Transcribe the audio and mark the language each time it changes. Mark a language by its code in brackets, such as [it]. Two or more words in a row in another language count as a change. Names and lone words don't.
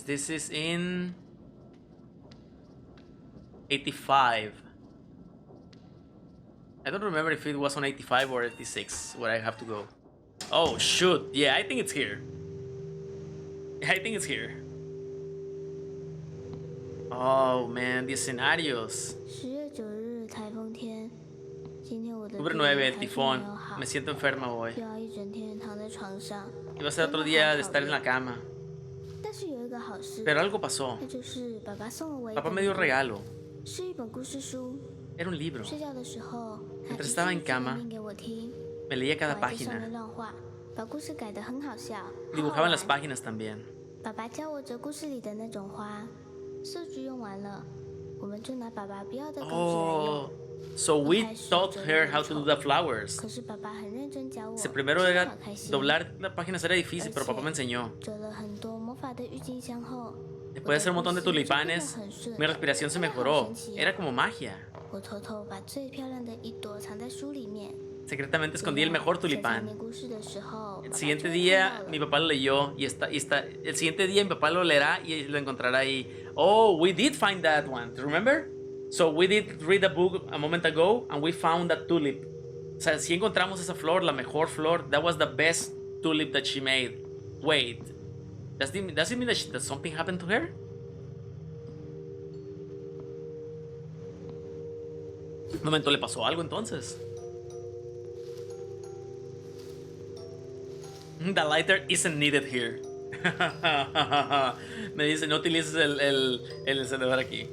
[en] This is in 85. I don't remember if it was on 85 or 86 where I have to go. Oh shoot, yeah, I think it's here. I think it's here. Oh man, the escenarios. [zh] 10 月9日台风天，今天我的 [es] Octubre 9, el tifón. Me siento enferma hoy. [zh] 就要一整天躺在床上。 [es] Iba a ser otro día de estar en la cama. [zh] 但是有一个好事， [es] Pero algo pasó. [zh] 那就是爸爸送了我一 [es] Papá [zh] 本 [es] me dio [zh] 书， [es] regalo. [zh] 是一本故事书。 [es] Era un libro. [zh] 睡觉的时候，他 [es] Mientras [zh] 一 [es] estaba [zh] 字 [es] en [zh] 一字地 [es] cama, [zh] 念给我听， [es] Me leía [zh] 我 [es] cada [zh] 还在上面 [es] página. [zh] 乱画，把故事改得很好笑。好好 [es] Dibujaba en las [zh] 玩 [es] páginas también. [zh] 爸爸教我折故事里的那种花，数据用完了，我们就拿爸爸不要的稿纸来用。 [en] Oh, so we taught her how to do the flowers. [zh] 可是爸爸很认真教我， [es] Si primero [zh] 真的 [es] era [zh] 好开心。 [es] doblar las páginas era difícil, pero papá me enseñó. [zh] 折了很多魔法的郁金香后， [es] Después de hacer un montón de tulipanes, mi respiración se mejoró. Era como magia. [zh] 我偷偷把最漂亮的一朵藏在书里面。 [es] Secretamente escondí el mejor tulipán. [zh] 故事的时候， [es] El siguiente día mi papá lo leyó y está. El siguiente día mi papá lo leerá y lo encontrará ahí. [en] Oh, we did find that one. Remember? So we did read the book a moment ago and we found that tulip. [es] O sea, si encontramos esa flor, la mejor flor. [en] That was the best tulip that she made. Wait, does it mean that something happened to her? [es] Un momento, ¿le pasó algo entonces? [en] The lighter isn't needed here. [es] Me dice, no utilices el encendedor aquí.